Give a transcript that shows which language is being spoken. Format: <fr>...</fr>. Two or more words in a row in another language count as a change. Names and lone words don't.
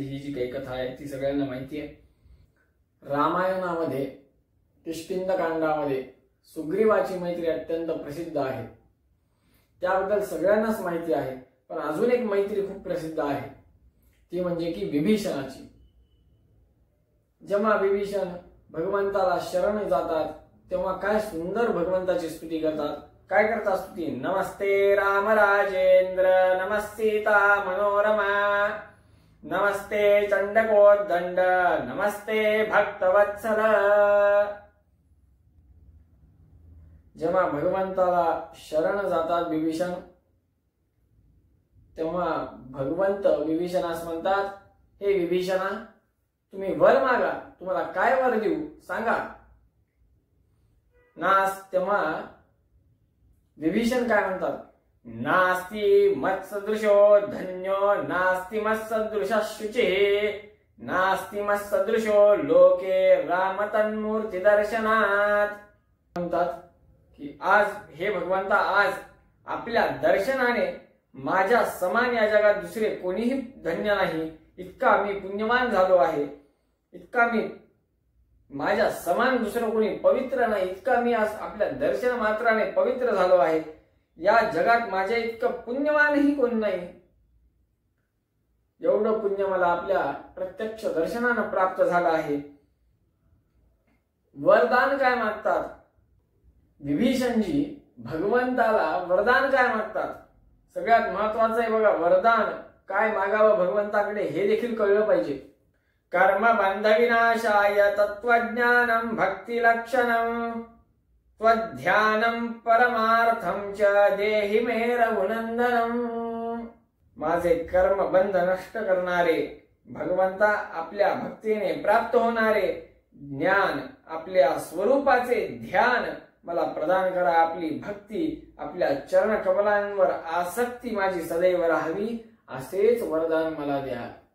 <mr>ही जी काही कथा आहे ती सगळ्यांना माहिती आहे. रामायणामध्ये किष्किंधकांडामध्ये सुग्रीवाची मैत्री अत्यंत प्रसिद्ध आहे, त्याबद्दल सगळ्यांनाच माहिती आहे. पण अजून एक मैत्री खूप प्रसिद्ध आहे, ती म्हणजे की विभीषणाची. जेव्हा विभीषण भगवंताला शरण जातात तेव्हा काय सुंदर भगवंताची स्तुती करतात. काय करतात स्तुती?</mr> <sa>नमस्ते राम राजेंद्र, नमस्सीता मनोरमा, नमस्ते चंडकोद्दंड, नमस्ते भक्तवत्सल.</sa> <mr>जेव्हा भगवंताला शरण जातात विभीषण, तेव्हा भगवंत विभीषणास म्हणतात, हे विभीषणा, तुम्ही वर मागा, तुम्हाला काय वर देऊ सांगा. तेव्हा विभीषण काय म्हणतात?</mr> <sa>नास्ति मत्सदृशो धन्यो, नास्ति मत्सदृशः शुचिः, नास्ति मत्सदृशो लोके रामतन्मूर्ती दर्शनात.</sa> <mr>म्हणतात की आज हे भगवंता, आज आपल्या दर्शनाने माझ्या समान या जगात दुसरे कोणीही धन्य नाही. इतका मी पुण्यवान झालो आहे, इतका मी माझ्या समान दुसरं कोणी पवित्र नाही, इतका मी आज आपल्या दर्शन मात्राने पवित्र झालो आहे. या जगात माझ्या इतकं पुण्यवानही कोण नाही. एवढं पुण्य मला आपल्या प्रत्यक्ष दर्शनानं प्राप्त झालं आहे. वरदान काय मागतात विभीषणजी? भगवंताला वरदान काय मागतात? सगळ्यात महत्वाचं आहे बघा, वरदान काय मागावं भगवंताकडे हे देखील कळलं पाहिजे.</mr> <sa>कर्म बंध विनाशाय तत्वज्ञानम भक्ती लक्षणम त्वध्यानम परमार्थम च देहि मे रघुनंदनम.</sa> <mr>माझे कर्म बंध नष्ट करणारे भगवंता, आपल्या भक्तीने प्राप्त होणारे ज्ञान, आपल्या स्वरूपाचे ध्यान मला प्रदान करा. आपली भक्ती, आपल्या चरण कमलांवर आसक्ती माझी सदैव राहावी, असेच वरदान मला द्या.</mr>